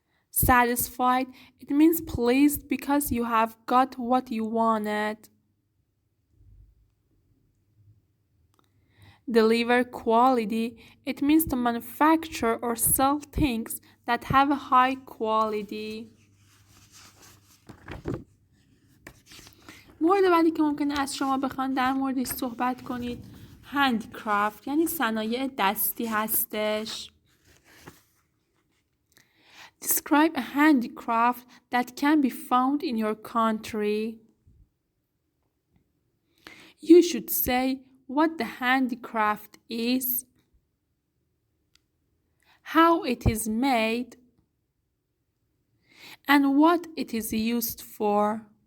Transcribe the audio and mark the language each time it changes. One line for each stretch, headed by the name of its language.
English: Satisfied, it means pleased because you have got what you wanted. Deliver quality, it means to manufacture or sell things that have a high quality.
Persian: مورد بعدی که ممکنه از شما بخوان در موردش صحبت کنید هندیکرافت یعنی صنایع دستی هستش.
English: Describe a handicraft that can be found in your country. You should say what the handicraft is. how it is made, and what it is used for.